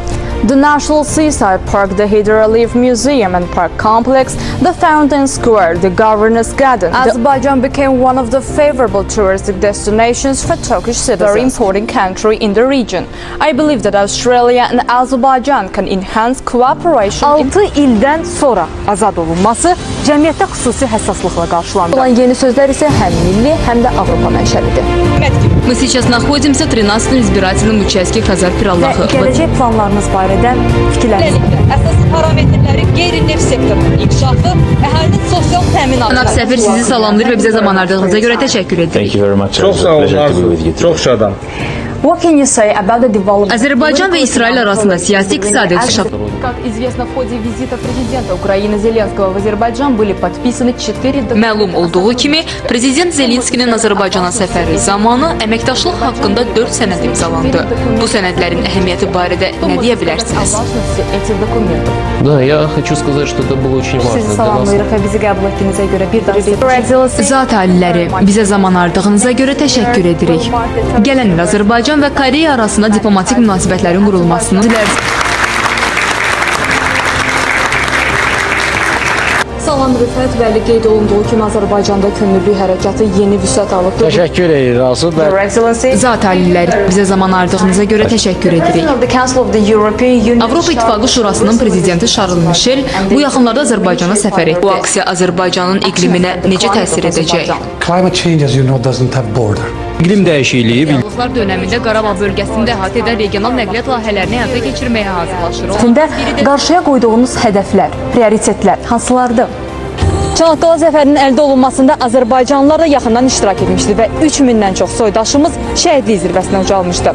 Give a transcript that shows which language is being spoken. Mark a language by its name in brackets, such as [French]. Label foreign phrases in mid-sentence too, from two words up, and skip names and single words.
[English] The National Seaside Park, the Heather Aliyev Museum and Park Complex, the Fountain Square, the Governor's Garden. Azerbaijan became one of the favorable touristic destinations for Turkish citizens, a very important country in the region. I believe that Australia and Azerbaijan can enhance cooperation. [Azerbaijani] 6 ildən sonra azad olunması cəmiyyətdə xüsusi həssaslıqla qarşılandı. Olan yeni sözlər isə həm milli, həm də Avropa mənşəlidir. [Russian] Мы сейчас находимся в 13-м избирательном участке Kazakpirallahı. [Azerbaijani] Gələcək planlarınız barədə fikirləriniz. Əsas parametrləri qeyri-neft sektorunun inkişafı, əhalinin sosial təminatı. Cənab səfir sizi salamlayır və bizə zaman ayırdığınızda görə təşəkkür edirik. [English] Thank you very much. [Azerbaijani] Çox sağ olun Arzu. Çox şadam. [English] What can you say about the development? [Azerbaijani] Azərbaycan və İsrail arasında siyasi iqtisadi inkişaf. [Russian] Как известно, в ходе визита президента Украины Зеленского в Азербайджан были подписаны 4 [Azerbaijani] Məlum olduğu kimi, Prezident Zelenskinin Azərbaycana səfəri zamanı əməkdaşlıq haqqında 4 sənəd imzalandı. Bu sənədlərin əhəmiyyəti barədə nə deyə bilərsiniz? [Russian] Да, я хочу сказать, что это было очень важно [Azerbaijani] Sizi [Russian] для нас. [Azerbaijani] salamlayırıq və bizi qəbul etdiyinizə görə bir daha Zat aliləri, bizə zaman ayırdığınıza görə təşəkkür edirik. Gələn il Azərbaycan və Koreya arasında diplomatik münasibətlərin qurulmasını dileriz. Salam Rüfət Vəli qeyd olunduğu kimi Azərbaycanda könüllü hərəkatı yeni vüsət alıb. Təşəkkür edir Arzu. Zat aliləri, bizə zaman ayırdığınıza görə təşəkkür edirik. Avropa İttifaqı Şurasının prezidenti Charles Michel bu yaxınlarda Azərbaycana səfər etdi. Bu aksiya Azərbaycanın iqliminə necə təsir edəcək? [English] Climate change, as you know, doesn't have border. [Azerbaijani] İqlim dəyişikliyi Diyaloqlar dönəmində Qarabağ bölgəsində əhatə edən regional nəqliyyat layihələrini həyata keçirməyə hazırlaşır. Üstündə qarşıya qoyduğunuz hədəflər, prioritetlər hansılardır? Çanaqqala zəfərinin əldə olunmasında Azərbaycanlılar da yaxından iştirak etmişdi və 3000-dən çox soydaşımız şəhidlik zirvəsinə ucalmışdı.